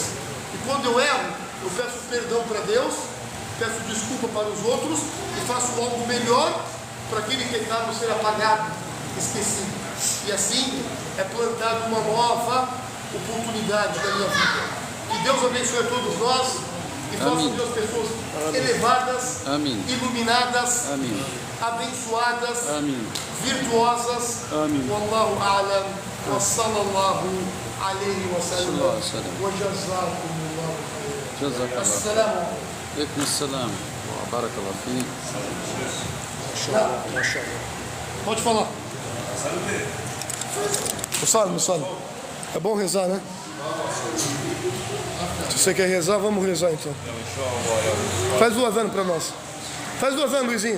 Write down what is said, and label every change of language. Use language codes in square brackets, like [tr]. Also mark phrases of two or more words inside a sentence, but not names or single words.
[pt] E quando eu erro, eu peço perdão para Deus, peço desculpa para os outros e faço algo melhor para aquele pecado ser apagado, esquecido. E assim é plantada uma nova oportunidade na minha vida. Que Deus abençoe a todos nós e faça de nós pessoas elevadas, iluminadas, abençoadas, virtuosas. [ar] والله أعلم. وصلى الله عليه وسلم الله عليه وسلم. وجزاكم الله خيرا. جزاك الله. السلام عليكم. عليكم السلام. بارك الله فيك. ما شاء الله. [pt] Pode falar. O salmo. É bom rezar, né? Se você quer rezar, vamos rezar então. Faz o Adhan para nós. Faz o Adhan, Luizinho.